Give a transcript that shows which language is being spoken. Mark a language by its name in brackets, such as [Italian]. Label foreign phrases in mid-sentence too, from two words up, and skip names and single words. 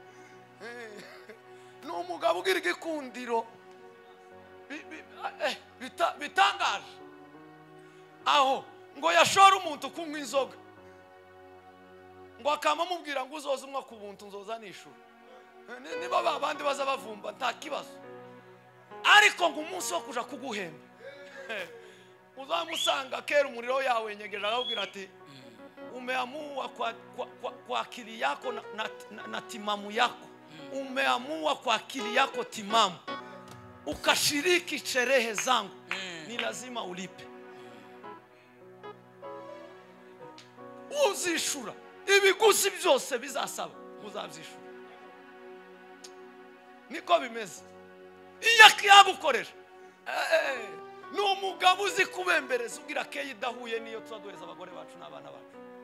[Rundi] N'umugabo ugira igikundiro bitangaje aho ngo yashora umuntu kunywa inzoga, ngo akama mubwira ngo uzoza umwa ku buntu nzoza nishura. Niba babandi baza bavumba nta kibazo, ariko ngo umunsi wo kuja kuguhemba uzamusanga kera umuriro yawe nyegeje akubwira ati [Swahili] umeamua kwa akili yako na timamu yako, umeamua kwa akili yako timamu ukashiriki sherehe zangu, ni lazima ulipe. [Rundi] Uzishura ibiguzi byose bizasaba uzabyishura. niko bimeze. Iyo yagukoresha ni umugabo uzi kubembereza ubwira ke idahuye niyo tuzaduheza abagore bacu n'abana bacu.